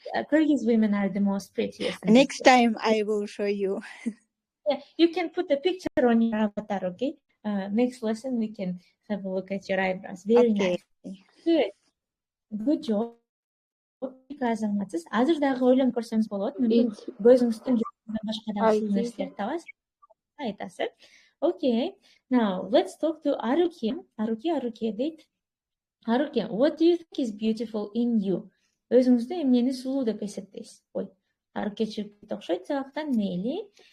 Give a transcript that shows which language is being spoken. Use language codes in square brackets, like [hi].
[en] Kyrgyz women are the most prettiest. Next time I will show you. Yeah, you can put a picture on your avatar, okay? Next lesson we can have a look at your eyebrows. Very nice. Good job. [ky] Азыр дагы ойлонуп көрсөңүз болот. Мүмкүн көзүңүздүн башка дагы сулуу нерселерди табасыз. [en] Айтасыз. Okay. Now let's talk to Aruki. [ky] Aruki дейт. [en] Aruki, what do you think is beautiful in you? [ky] Өзүңүздө эмнени сулуу деп эсептейсиз? Ой, Aruki чыгып окшойт сабактан мейли.